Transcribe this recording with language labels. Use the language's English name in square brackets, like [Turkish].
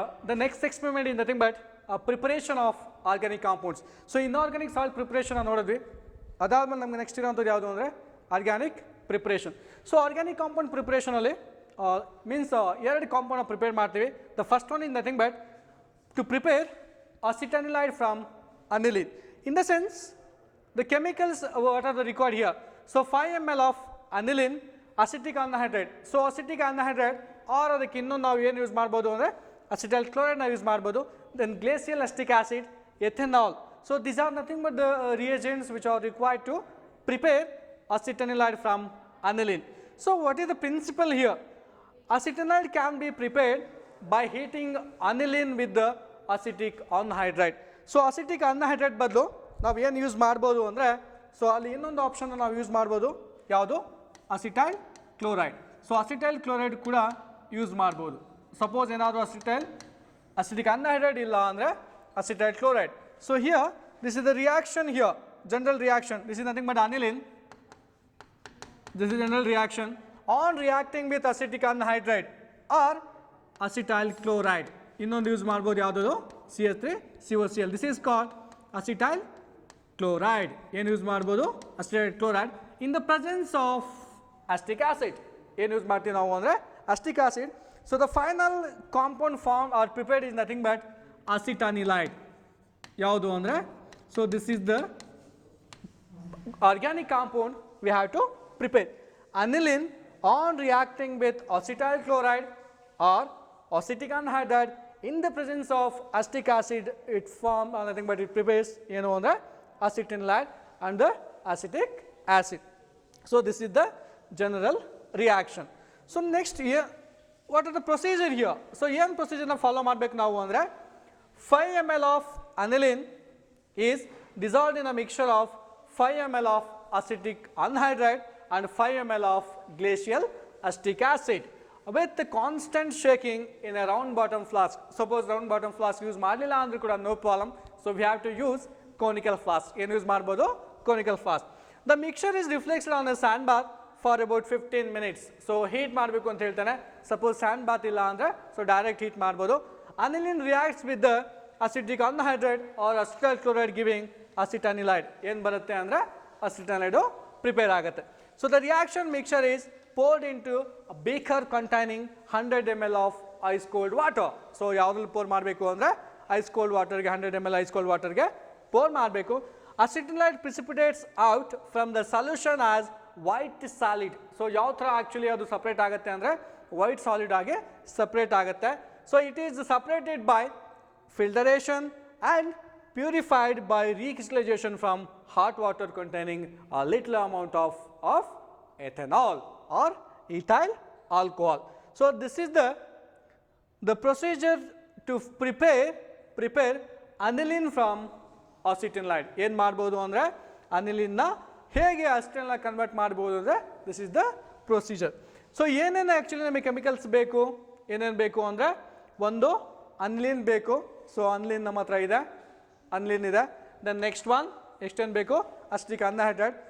[English] the next experiment is nothing but preparation of organic compounds. So inorganic salt preparation [Kannada] ನೋಡಿದ್ವಿ, ಅದಾದ್ಮೇಲೆ ನಮಗೆ next ಇರೋಂಥದ್ದು ಯಾವುದು ಅಂದರೆ organic preparation. [English] So organic compound ಪ್ರಿಪ್ರೇಷನಲ್ಲಿ means ಎರಡು compound prepare ಮಾಡ್ತೀವಿ. The first one is nothing but to prepare acetanilide from aniline. In the sense, the chemicals what are the required here. So 5 ml of aniline, acetic anhydride. So acetic anhydride or [Kannada] ಅದಕ್ಕೆ ಇನ್ನೊಂದು ನಾವು ಏನು use ಮಾಡ್ಬೋದು ಅಂದರೆ acetyl chloride ನಾವು use ಮಾಡ್ಬೋದು. [English] Then glacial acetic acid, ethanol. So these are nothing but the reagents which are required to prepare acetanilide from aniline. So what is the principle here? Acetanilide can be prepared by heating aniline with the acetic anhydride. [Kannada] So acetic anhydride ಬದಲು ನಾವು ಏನು use ಮಾಡ್ಬೋದು ಅಂದರೆ, so ಅಲ್ಲಿ ಇನ್ನೊಂದು option ನಾವು use ಮಾಡ್ಬೋದು, ಯಾವುದು acetyl chloride. So acetyl chloride ಕೂಡ ಯೂಸ್ ಮಾಡ್ಬೋದು. ಸಪೋಸ್ ಏನಾದರೂ ಅಸಿಟಿಕ್ ಅನ್ಹೈಡ್ರೈಡ್ ಇಲ್ಲ ಅಂದರೆ acetyl chloride. [English] So here this is the reaction, here general reaction, this is nothing but aniline, this is general reaction on reacting with acetic anhydride or acetyl chloride. [Kannada] ಇನ್ನೊಂದು use ಮಾಡ್ಬೋದು, ಯಾವುದದು [English] CH3COCl. This is called acetyl chloride. ಏನು use ಮಾಡ್ಬೋದು? Acetyl chloride in the presence of acetic acid. [Kannada] ಏನು use ಮಾಡ್ತೀವಿ ನಾವು ಅಂದರೆ [English] Acetic acid. So the final compound form are prepared is nothing but acetanilide. [Kannada] ಯಾವುದು ಅಂದರೆ, [English] So this is the organic compound we have to prepare. Aniline on reacting with acetyl chloride or acetic anhydride in the presence of acetic acid, it forms nothing but it prepares the acetanilide and the acetic acid. So this is the general reaction. So next here, what are the procedure here? So here procedure na follow [Kannada] ಮಾಡಬೇಕು ನಾವು ಅಂದರೆ [English] 5 ml of aniline is dissolved in a mixture of 5 ml of acetic anhydride and 5 ml of glacial acetic acid with the constant shaking in a round bottom flask. Suppose round bottom flask use [Kannada] ಮಾಡಲಿಲ್ಲ ಅಂದ್ರೂ ಕೂಡ [English] no problem. So we have to use conical flask. [Kannada] ಏನು use ಮಾಡ್ಬೋದು? [English] Conical flask. The mixture is reflected on a sand bath for about 15 minutes. [Kannada] So heat ಮಾಡಬೇಕು ಅಂತ ಹೇಳ್ತಾನೆ. [English] Suppose sand bath [Kannada] ಇಲ್ಲ ಅಂದರೆ [English] so direct heat ಮಾಡ್ಬೋದು. Aniline reacts with the acidic anhydride or acetyl chloride giving acetanilide. [Kannada] ಏನು ಬರುತ್ತೆ ಅಂದರೆ acetanilide prepare ಆಗುತ್ತೆ. [English] So the reaction mixture is poured into a beaker containing 100 ml of ice cold water. [Kannada] So ಯಾವುದ್ರಲ್ಲಿ pour ಮಾಡಬೇಕು ಅಂದರೆ ice cold water ಗೆ 100 ml ice cold water ಗೆ pour ಮಾಡಬೇಕು. [English] Acetanilide precipitates out from the solution as white solid. [Kannada] So ಯಾವ ಥರ actually ಅದು separate ಆಗುತ್ತೆ ಅಂದರೆ white solid ಆಗಿ ಸಪ್ರೇಟ್ ಆಗುತ್ತೆ. [English] So it is separated by filtration and purified by recrystallization from hot water containing a little amount of ethanol or ethyl alcohol. So this is the procedure to prepare aniline from acetanilide. [Kannada] ಏನು ಮಾಡ್ಬೋದು ಅಂದರೆ ಅನಿಲಿನ್ನ ಹೇಗೆ ಅಸಿಟೈಲ್ನ convert ಮಾಡ್ಬೋದು ಅಂದರೆ this is the procedure. So ಏನೇನು actually ನಮಗೆ chemicals ಬೇಕು, ಏನೇನು ಬೇಕು ಅಂದರೆ ಒಂದು ಅನಿಲಿನ್ ಬೇಕು. ಸೊ ಅನಿಲಿನ್ ನಮ್ಮ ಹತ್ರ ಇದೆ, ಅನಿಲಿನ್ ಇದೆ. ದೆನ್ ನೆಕ್ಸ್ಟ್ ಒನ್ ಎಷ್ಟೇನು ಬೇಕು? Acetic anhydride.